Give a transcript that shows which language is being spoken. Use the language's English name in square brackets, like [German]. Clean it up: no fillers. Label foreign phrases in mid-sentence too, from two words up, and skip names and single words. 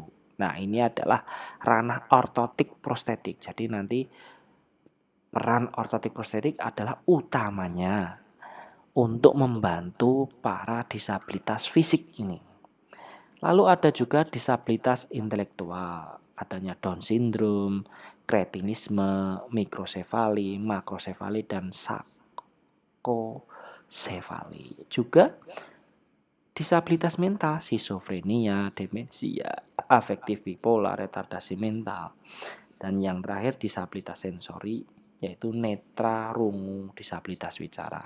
[Indonesian] Nah, ini adalah ranah ortotik prostetik. Jadi nanti peran ortotik prostetik adalah utamanya untuk membantu para disabilitas fisik ini. Lalu ada juga disabilitas intelektual, adanya [English] Down syndrome, [Indonesian] kretinisme, mikrosefali, makrosefali, dan sakosefali. Juga Disabilitas mental, skizofrenia, demensia, afektif bipolar, retardasi mental. Dan yang terakhir disabilitas sensori, yaitu netra, rungu, disabilitas bicara.